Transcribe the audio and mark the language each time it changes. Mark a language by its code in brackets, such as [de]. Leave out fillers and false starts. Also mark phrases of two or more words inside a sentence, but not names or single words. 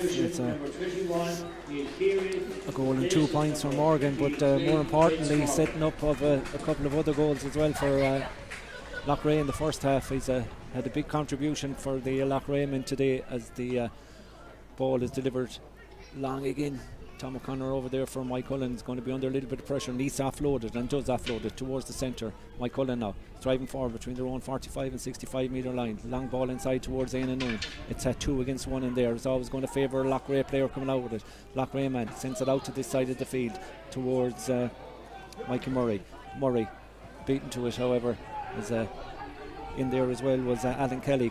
[en] It's a goal and 2 points for Morgan, but more importantly, setting up of a couple of other goals as well for Loughrea in the first half. He's had a big contribution for the Loughrea men today, as the ball is delivered long again. Tom O'Connor over there for Maigh Cuilinn is going to be under a little bit of pressure, and he's offloaded and does offload it towards the centre. Maigh Cuilinn now driving forward between their own 45 and 65 metre line. Long ball inside towards Éanna Noon. It's at 2 against 1 in there. It's always going to favour a Loughrea player coming out with it. Loughrea man sends it out to this side of the field towards Mikey Murray. Murray beaten to it, however, is in there as well was Alan Kelly.